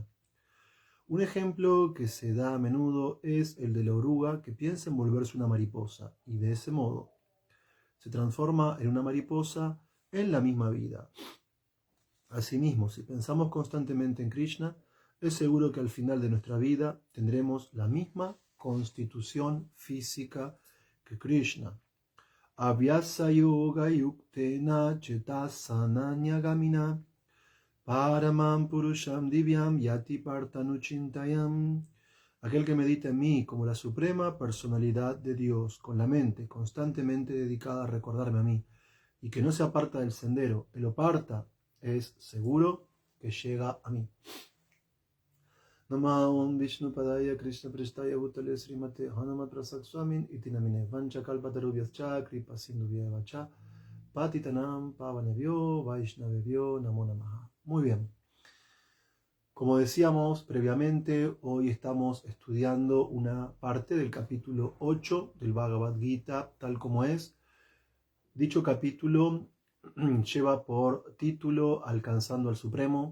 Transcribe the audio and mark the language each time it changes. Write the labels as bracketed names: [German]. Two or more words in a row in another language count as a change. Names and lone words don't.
[Spanish] Un ejemplo que se da a menudo es el de la oruga que piensa en volverse una mariposa y de ese modo se transforma en una mariposa en la misma vida. Asimismo, si pensamos constantemente en Krishna, es seguro que al final de nuestra vida tendremos la misma constitución física que Krishna. [Sanskrit] अभ्यास योग युक्तेन चेतसान न्यगामिना परमम् पुरुषम् दिव्यम् याति पार्तनुचिन्तयम्. [Spanish] Aquel que medita en mí como la suprema personalidad de Dios, con la mente constantemente dedicada a recordarme a mí, y que no se aparta del sendero, él lo parta, es seguro que llega a mí. [Sanskrit] नमः विष्णु पादाय कृष्ण प्रेस्टाय भूतले श्रीमते हनुमत् प्रसक् स्वामिन् इति नामिने वाञ्छा कल्पतरुभ्यश्च कृपा सिन्धुभ्येव च पतितानाम् पावनेभ्यो वैष्णवेभ्यो नमो नमः. [Spanish] Muy bien. Como decíamos previamente, hoy estamos estudiando una parte del capítulo 8 del Bhagavad Gita tal como es. Dicho capítulo lleva por título Alcanzando al Supremo.